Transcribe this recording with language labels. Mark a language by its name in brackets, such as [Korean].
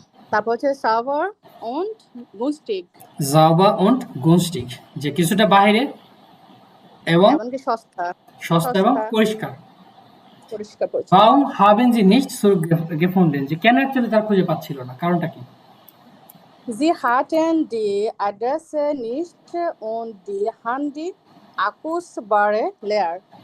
[German] তারপর হচ্ছে sauber und günstig. sauber und günstig, [Bangla] যে কিছুটা বাইরে এবং এমনকি সস্তা সস্তা এবং পরিষ্কার। পরিষ্কার পরিচ্ছন্ন। [German] warum haben sie nicht zurückgefunden, [Bangla] যে কেন অ্যাকচুয়ালি তার খুঁজে পাচ্ছিল না, কারণটা কি? [German] Sie hatten die Adresse nicht und die Handy-Akkus waren leer.